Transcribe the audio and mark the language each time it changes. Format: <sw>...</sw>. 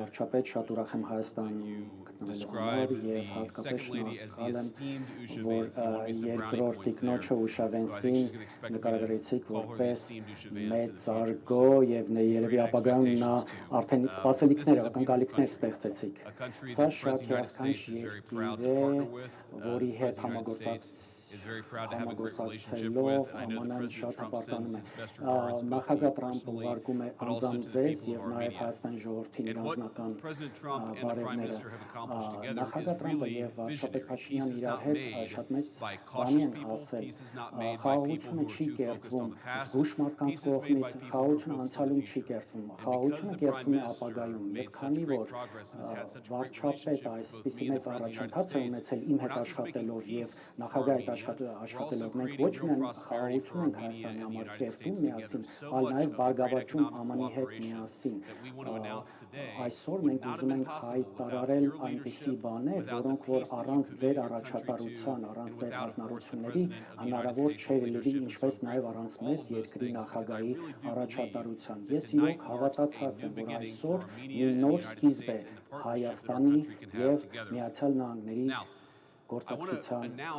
<hy>Վարչապետ, շատ ուրախ եմ Հայաստանում գտնվելու համար եւ հատկապես շնորհակալ եմ, որ երկրորդ տիկնոջը Ուշա Վենսին նկարագրեցիք որպես մեծարգո եւ երևի ապագայում նա արդեն սպասելիքներ, ակնկալիքներ ստեղծեցիք։ Սա շատ հիասքանչ երկիր է, որի հետ համագործակցություն</hy> <en>is very proud to have a great relationship with. And I know that President Trump sends his best regards both to you personally, but also to the people of Armenia. And what President Trump and the Prime Minister have accomplished together is really visionary. Peace is not made by cautious people. Peace is not made by people who are too focused on the past. Peace is made by people who are focused on the future. And because the Prime Minister made such great progress and has had such a great relationship with both me and the President of the United States, we're not just making peace for our</en> <hy>աշխատելով մենք ոչ միայն խաղաղություն ենք Հայաստանի համար կերտում միասին, այլ նաև բարգավաճում ԱՄՆ-ի հետ միասին։ Այսօր մենք ուզում ենք հայտարարել այնպիսի բաներ, որոնք որ առանց ձեր առաջատարության, առանց ձեր հանձնառությունների հնարավոր չէր լինի, ինչպես նաև առանց մեր երկրի նախագահի առաջատարության։ Ես իրոք հավատացած եմ, որ այսօր մի նոր սկիզբ է Հայաստանի եւ Միացյալ Նահանգների գործընկերության</hy>